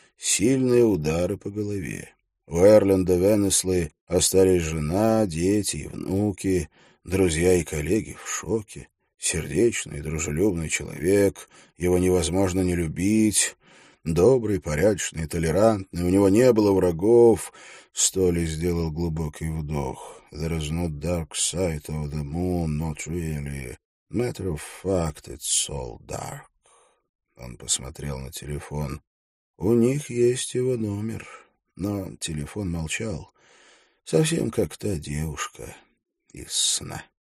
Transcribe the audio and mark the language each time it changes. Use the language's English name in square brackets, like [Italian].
[Russian] Сильные удары по голове. У Эрленда Венесли остались жена, дети и внуки, друзья и коллеги в шоке. Сердечный и дружелюбный человек, его невозможно не любить. Добрый, порядочный, толерантный, у него не было врагов. Столи сделал глубокий вдох. [English] There is no dark side of the moon, not really. Matter of fact, it's all dark. [Russian] Он посмотрел на телефон. У них есть его номер. Но телефон молчал, совсем как та девушка из сна.